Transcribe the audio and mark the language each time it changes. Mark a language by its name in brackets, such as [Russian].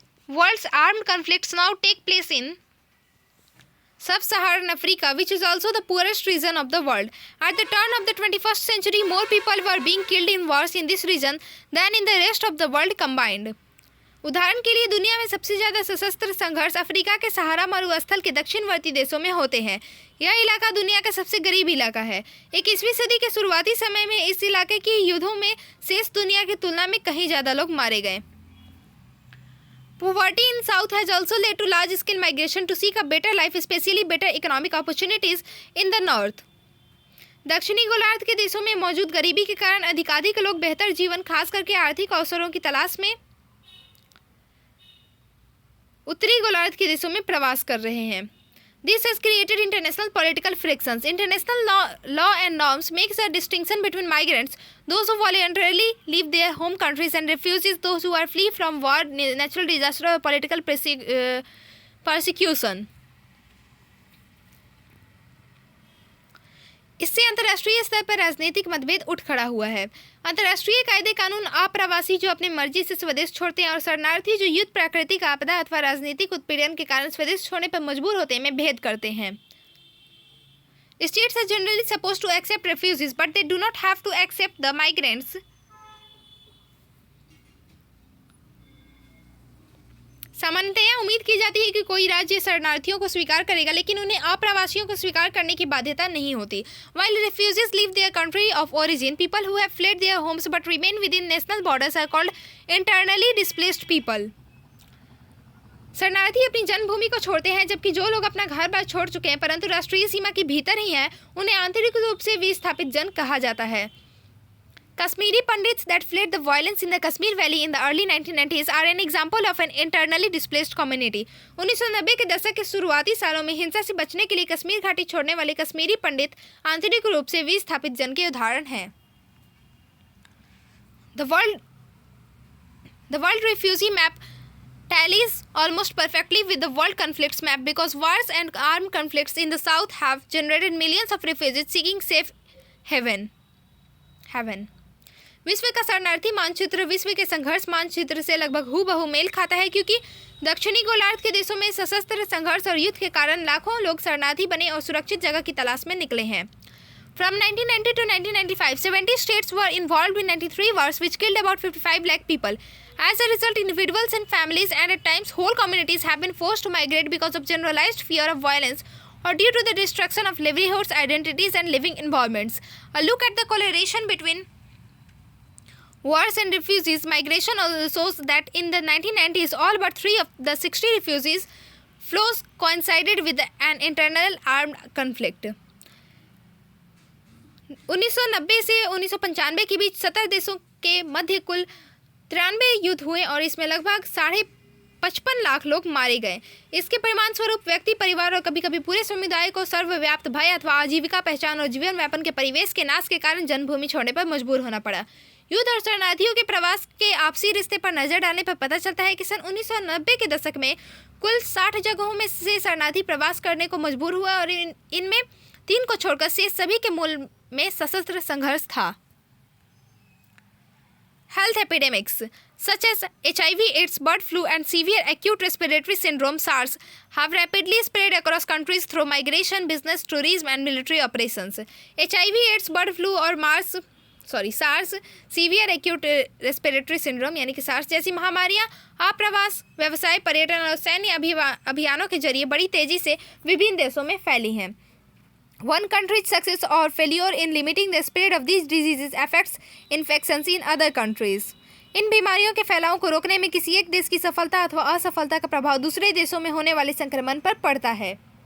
[English] World's armed conflicts now take place in Sub-Saharan Africa, which is also the poorest region of the world. At the turn of the 21st century, more people were being killed in wars in this region than in the rest of the world combined. [Hindi] उदाहरण के लिए दुनिया में सबसे ज़्यादा सशस्त्र संघर्ष Africa के सहारा मरुस्थल के दक्षिणवर्ती देशों में होते हैं। यह इलाका दुनिया का सबसे गरीब इलाका है। 21वीं सदी के शुरुआती समय में इस इलाके की युद्धों में शेष दुनिया की तुलना में कहीं ज़्यादा लोग मारे गए। [English] Poverty in South has also led to large-scale migration to seek a better life, especially better economic opportunities in the north. [Hindi] दक्षिणी गोलार्ध के देशों में मौजूद गरीबी के कारण अधिकाधिक लोग बेहतर जीवन, खास करके आर्थिक अवसरों की तलाश में उत्तरी गोलार्ध के देशों में प्रवास कर रहे हैं। [English] This has created international political frictions. International law and norms makes a distinction between migrants, those who voluntarily leave their home countries, and refugees, those who are flee from war, natural disaster, or political persecution. [Hindi] इससे अंतर्राष्ट्रीय स्तर पर राजनीतिक मतभेद उठ खड़ा हुआ है। अंतर्राष्ट्रीय कायदे कानून अप्रवासी जो अपनी मर्जी से स्वदेश छोड़ते हैं और शरणार्थी जो युद्ध, प्राकृतिक आपदा अथवा राजनीतिक उत्पीड़न के कारण स्वदेश छोड़ने पर मजबूर होते हैं में भेद करते हैं। [English] States are generally supposed to accept refugees, but they do not have to accept the migrants. [Hindi] सामान्यतया उम्मीद की जाती है कि कोई राज्य शरणार्थियों को स्वीकार करेगा, लेकिन उन्हें अप्रवासियों को स्वीकार करने की बाध्यता नहीं होती। [English] While refugees leave their country of origin, people who have fled their homes but remain within national borders are called internally displaced people. [Hindi] शरणार्थी अपनी जन्मभूमि को छोड़ते हैं, जबकि जो लोग अपना घर बार छोड़ चुके हैं परंतु राष्ट्रीय सीमा के भीतर ही हैं, उन्हें आंतरिक रूप से विस्थापित जन कहा जाता है। [English] Kashmiri Pandits that fled the violence in the Kashmir Valley in the early 1990s are an example of an internally displaced community. [Hindi] 1990 के दशक के शुरुआती सालों में हिंसा से बचने के लिए कश्मीर घाटी छोड़ने वाले कश्मीरी पंडित आंतरिक रूप से विस्थापित जन के उदाहरण हैं। [English] The world refugee map tallies almost perfectly with the world conflicts map because wars and armed conflicts in the south have generated millions of refugees seeking safe haven. [Hindi] विश्व का शरणार्थी मानचित्र विश्व के संघर्ष मानचित्र से लगभग हूबहू मेल खाता है, क्योंकि दक्षिणी गोलार्ध के देशों में सशस्त्र संघर्ष और युद्ध के कारण लाखों लोग शरणार्थी बने और सुरक्षित जगह की तलाश में निकले हैं। [English] From 1990 to 1995, 70 states were involved in 93 wars, which killed about 55 lakh people. As a result, individuals and families, and at times whole communities, have been forced to migrate because of generalized fear of violence or due to the destruction of livelihoods, identities, and living environments. A look at the correlation between wars and refugees migration also shows that in the 1990s, all but 3 of the 60 refugees flows coincided with an internal armed conflict. [Hindi] 1990 से 1995 के बीच 70 देशों के मध्य कुल 93 युद्ध हुए और इसमें लगभग 55 लाख लोग मारे गए। इसके परिणाम स्वरूप व्यक्ति, परिवार और कभी कभी पूरे समुदाय को सर्वव्याप्त भय अथवा आजीविका, पहचान और जीवन व्यापन के परिवेश के नाश के कारण जन्मभूमि छोड़ने पर मजबूर होना पड़ा। युद्ध और शरणार्थियों के प्रवास के आपसी रिश्ते पर नजर डालने पर पता चलता है कि सन 1990 के दशक में कुल 60 जगहों में से शरणार्थी प्रवास करने को मजबूर हुआ और इनमें 3 को छोड़कर शेष सभी के मूल में सशस्त्र संघर्ष था। [English] Health epidemics such as HIV, AIDS, bird flu, and severe acute respiratory syndrome (SARS) have rapidly spread across countries through migration, business, tourism, and military operations. [Hindi] HIV, AIDS, bird flu और SARS, severe acute respiratory syndrome यानी कि SARS जैसी महामारियां आप्रवास, व्यवसाय, पर्यटन और सैन्य अभियानों के जरिए बड़ी तेजी से विभिन्न देशों में फैली हैं। [English] One country's success or failure in limiting the spread of these diseases affects infections in other countries. [Hindi] इन बीमारियों के फैलाव को रोकने में किसी एक देश की सफलता अथवा असफलता का प्रभाव दूसरे देशों में होने वाले संक्रमण पर पड़ता है।